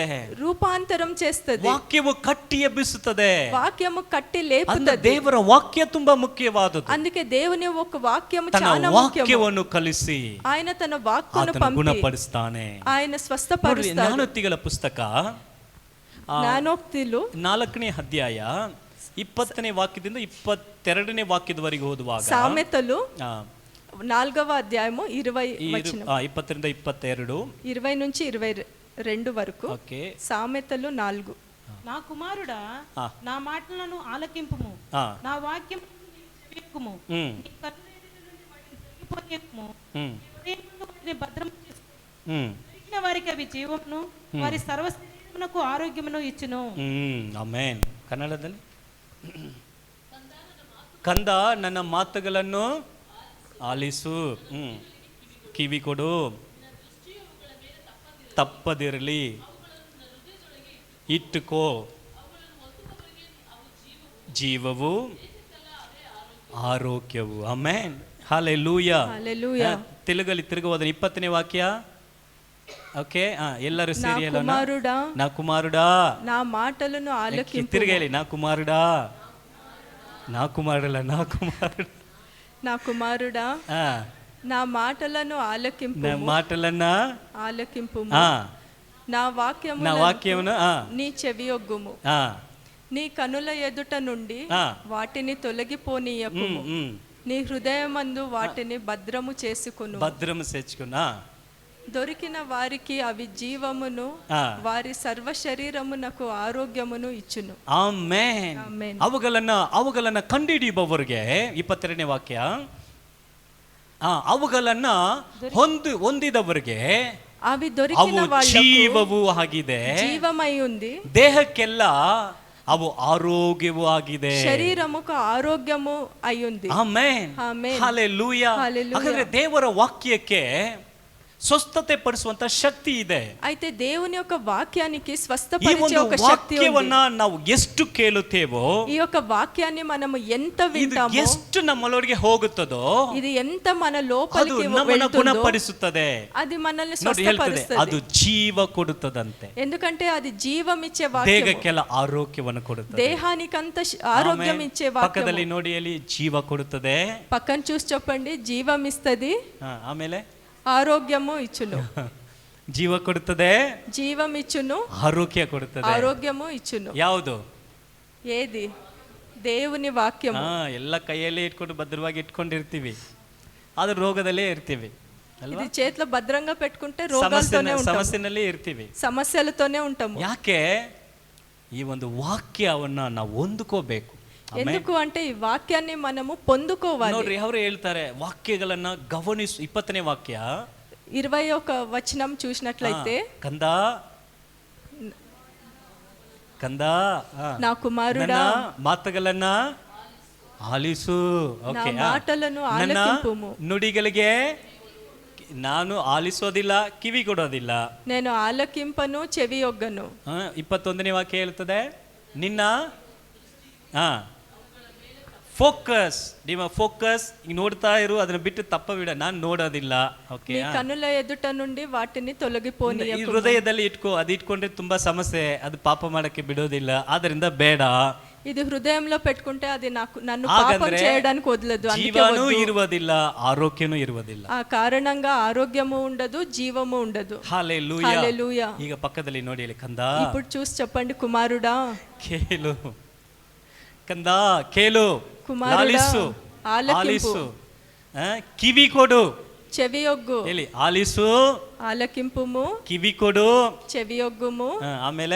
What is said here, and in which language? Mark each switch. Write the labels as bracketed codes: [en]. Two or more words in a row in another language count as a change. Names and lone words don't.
[te] రూపాంతరం చేస్తుంది. [kn] ವಾಕ್ಯವು ಕಟ್ಟಿ ಎಬ್ಬಿಸುತ್ತದೆ. [te] వాక్యము కట్టి [kn] ಅಂದ್ರೆ [te] లేపుతుంది. [kn] ದೇವರ ವಾಕ್ಯ ತುಂಬಾ ಮುಖ್ಯವಾದದ್ದು. [te] అందుకే దేవుని ఒక వాక్యము [kn] ತನ್ನ [te] చాలా ముఖ్యము. [kn] ವಾಕ್ಯವನ್ನು ಕಲಿಸಿ [te] ఆయన తన వాక్కును [kn] ಆತನು [te] పంపి [kn] ಗುಣಪಡಿಸ್ತಾನೆ. [te] ఆయన [kn] ನೋಡ್ರಿ, [te] స్వస్థపరుస్తాడు. [kn] ಜ್ಞಾನೋಕ್ತಿಗಳ ಪುಸ್ತಕ [te] జ్ఞానోక్తులు [kn] 4ನೇ ಅಧ್ಯಾಯ 20ನೇ ವಾಕ್ಯದಿಂದ 22ನೇ ವಾಕ್ಯದವರೆಗೆ ಓದುವಾಗ, [te] సామెతలు ಆ, 4వ అధ్యాయము 20 వచనం, [kn] 20ರಿಂದ 22. [te] 20 నుంచి 22 వరకు. ఓకే. సామెతలు 4. నా కుమారుడా, ఆ. నా మాటలను ఆలకింపుము, ఆ. నా వాక్యం చెవియకుము, ಹ್ಮ್ నీ కన్నుల ఎదుట నుండి వాటిని తొలగిపోనీయకుము. ಹ್ಮ್ హృదయములో వాటిని భద్రం చేసుకో. ಹ್ಮ್ దొరికిన వారికి అవి జీవమును, వారి సర్వ శరీరమునకు ఆరోగ్యమును ఇచ్చును. [kn] ಆಮೆನ್. ಕನ್ನಡದಲ್ಲಿ, ಕಂದ ನನ್ನ ಮಾತುಗಳನ್ನು ಆಲಿಸು, ಕಿವಿ ಕೊಡು, ತಪ್ಪದಿರಲಿ, ಇಟ್ಟುಕೋ, ಜೀವವು ಆರೋಗ್ಯವು. ಆಮೆನ್. ಹಲ್ಲೆಲೂಯಾ. [te] హల్లెలూయా. [kn] ತೆಲುಗಲ್ಲಿ ತಿರುಗಿ ಹೋದ್ರೆ 20ನೇ ವಾಕ್ಯ. ಓಕೆ. ಎಲ್ಲರೂ [te] నా [kn] ಸೇರಿ ಹೇಳೋಣ. [te] కుమారుడా, నా కుమారుడా, నా మాటలను ఆలకింపు. [kn] ತಿರುಗಿ ಹೇಳಿ, [te] నా కుమారుడా, నా కుమారుడా, నా కుమారుడా, నా కుమారుడా, ఆ, నా మాటలను ఆలకింపు. నా మాటలన్న ఆలకింపు. ఆ, నా వాక్యము నా వాక్యమును నీ చెవియొగ్గుము. నీ కనుల ఎదుట నుండి ఆ. వాటిని తొలగిపోనీయకుము. నీ హృదయమందు వాటిని భద్రము చేసుకును. భద్రము చేర్చుకున్నా. దొరికిన వారికి అవి జీవమును ఆ. వారి సర్వ శరీరమునకు ఆరోగ్యమును ఇచ్చును. [kn] ಆಮೆನ್. ಆಮೆನ್. ಅವುಗಳನ್ನ ಕಂಡುಹಿಡಿಯುವವರಿಗೆ 22ನೇ ವಾಕ್ಯ, ಅವುಗಳನ್ನ ಹೊಂದಿದವರಿಗೆ [te] అవి దొరికిన [kn] ಅವು [te] వాళ్ళకు [kn] ಜೀವವೂ ಆಗಿದೆ, [te] జీవమై ఉంది, [kn] ದೇಹಕ್ಕೆಲ್ಲ ಅವು ಆರೋಗ್ಯವೂ ಆಗಿದೆ, [te] శరీరముకు ఆరోగ్యము అయ్యుంది. [kn] ಆಮೆನ್. ಆಮೆನ್. ಹಲ್ಲೆಲೂಯಾ. ಹಲ್ಲೆಲೂಯಾ. ಹಾಗಾದ್ರೆ ದೇವರ ವಾಕ್ಯಕ್ಕೆ ಸ್ವಸ್ಥತೆ ಪಡಿಸುವಂತ ಶಕ್ತಿ ಇದೆ. [te] అయితే దేవుని యొక్క వాక్యానికి [kn] ಈ [te] స్వస్థపరిచే [kn] ಒಂದು [te] ఒక శక్తి ఉంది. [kn] ವಾಕ್ಯವನ್ನ ನಾವು ಎಷ್ಟು ಕೇಳುತ್ತೇವೋ, [te] ఈ యొక్క వాక్యాన్ని మనము ఎంత [kn] ಇದು [te] వింటామో, [kn] ಎಷ್ಟು ನಮ್ಮೊಳಗೆ ಹೋಗುತ್ತದೋ [te] ఇది ఎంత మన [kn] ಅದು [te] లోపలికి [kn] ನಮ್ಮನ್ನು [te] వెళ్తుందో [kn] ಗುಣಪಡಿಸುತ್ತದೆ. [te] అది మనల్ని [kn] ನೋಡಿ ಹೇಳ್ತದೆ, ಅದು [te] స్వస్థపరుస్తుంది. [kn] ಜೀವ ಕೊಡುತ್ತದಂತೆ, [te] ఎందుకంటే అది జీవమిచ్చే వాక్యం, [kn] ದೇಹಕ್ಕೆಲ್ಲ ಆರೋಗ್ಯವನ್ನು ಕೊಡುತ್ತದೆ. [te] దేహానికంత ఆరోగ్యం [kn] ಆಮೆನ್. [te] ఇచ్చే [kn] ಪಕ್ಕದಲ್ಲಿ [te] వాక్యం. [kn] ನೋಡಿ, ಅಲ್ಲಿ ಜೀವ ಕೊಡುತ್ತದೆ. [te] పక్కన చూసి చెప్పండి, జీవం ఇస్తది, [kn] ಆಮೇಲೆ [te] ఆరోగ్యము ఇచ్చును. [kn] ಜೀವ ಕೊಡುತ್ತದೆ, [te] జీవం ఇచ్చును, [kn] ಆರೋಗ್ಯ ಕೊಡುತ್ತದೆ. [te] ఆరోగ్యము ఇచ్చును. [kn] ಯಾವುದು? [te] ఏది? దేవుని వాక్యము. [kn] ಎಲ್ಲ ಕೈಯಲ್ಲೇ ಇಟ್ಕೊಂಡು ಭದ್ರವಾಗಿ ಇಟ್ಕೊಂಡಿರ್ತೀವಿ, ಆದ್ರೆ ರೋಗದಲ್ಲೇ ಇರ್ತೀವಿ ಅಲ್ವಾ? [te] ఇది చేతిలో భద్రంగా పెట్టుకుంటే రోగాలతోనే ఉంటాము, [kn] ಸಮಸ್ಯೆನಲ್ಲಿ ಇರ್ತೀವಿ. [te] సమస్యలతోనే ఉంటాము. [kn] ಯಾಕೆ? ಈ ಒಂದು ವಾಕ್ಯವನ್ನ ನಾವು ಹೊಂದ್ಕೋಬೇಕು. [te] ఎందుకు అంటే ఈ వాక్యాన్ని మనము పొందుకోవాలి. [kn] ನೋಡ್ರಿ, ಅವರು ಹೇಳ್ತಾರೆ ವಾಕ್ಯಗಳನ್ನ ಗಮನಿಸು. 20ನೇ ವಾಕ್ಯ [te] 21 వచనం చూసినట్లయితే, [kn] ಕಂದ [te] నా కుమారుడా, [kn] ಮಾತುಗಳನ್ನ ಆಲಿಸು. [te] నా [kn] ಓಕೆ, [te] మాటలను [kn] ನನ್ನ [te] ఆలకింపుము. [kn] ನುಡಿಗಳಿಗೆ ನಾನು ಆಲಿಸೋದಿಲ್ಲ, ಕಿವಿ ಕೊಡೋದಿಲ್ಲ. [te] నేను ఆలకింపను, చెవియొగ్గను. [kn] 21ನೇ ವಾಕ್ಯ ಹೇಳ್ತದೆ, ನಿನ್ನ ಫೋಕಸ್, ನಿಮ್ಮ ಫೋಕಸ್ ನೋಡ್ತಾ ಇರು, ಅದನ್ನ ಬಿಟ್ಟು ತಪ್ಪ ಬಿಡ, ನಾನು ನೋಡೋದಿಲ್ಲ. ಓಕೆ, [te] నీ కన్నుల ఎదుట నుండి వాటిని తొలగిపోనీయకుము. [kn] ಈ ಹೃದಯದಲ್ಲಿ ಇಟ್ಕೋ. ಅದು ಇಟ್ಕೊಂಡ್ರೆ ತುಂಬಾ ಸಮಸ್ಯೆ, ಅದು ಪಾಪ ಮಾಡಕ್ಕೆ ಬಿಡೋದಿಲ್ಲ, ಆದ್ರಿಂದ ಬೇಡ. [te] ఇది హృదయంలో పెట్టుకుంటే అది నన్ను పాపం [kn] ಹಾಗಂದ್ರೆ [te] చేయడానికి వదలదు, అందుకే [kn] ಜೀವನೂ [te] వద్దు. [kn] ಇರುವುದಿಲ್ಲ, ಆರೋಗ್ಯನೂ ಇರುವುದಿಲ್ಲ. [te] ఆ కారణంగా ఆరోగ్యము ఉండదు, జీవము ఉండదు. [kn] ಹಲ್ಲೆಲೂಯಾ. [te] హల్లెలూయా. [kn] ಈಗ ಪಕ್ಕದಲ್ಲಿ ನೋಡಿ ಹೇಳಿ, ಕಂದ [te] ఇప్పుడు చూసి చెప్పండి, కుమారుడా, [kn] ಕೇಳು, ಕಂದ ಕೇಳು, [te] కుమారుడా, [kn] ಆಲಿಸು, [te] ఆలకింపు. [kn] ಆಲಿಸು, ಕಿವಿ ಕೊಡು. [te] చెవియొగ్గు. [kn] ಹೇಳಿ, ಆಲಿಸು, [te] ఆలకింపుము, [kn] ಕಿವಿ ಕೊಡು. [te] చెవియొగ్గుము. [kn] ಆಮೇಲೆ